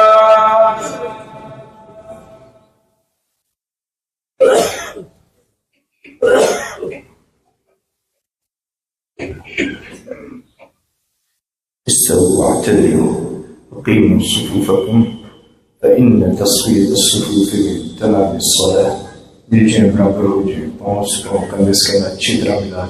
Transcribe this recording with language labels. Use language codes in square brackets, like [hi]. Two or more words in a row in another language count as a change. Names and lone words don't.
[ar] استووا واعتدلوا وقيموا صفوفكم فإن تصفية الصفوف من تمام الصلاة. [pt] Dirigem para hoje, vamos colocar o esquema de trabalho.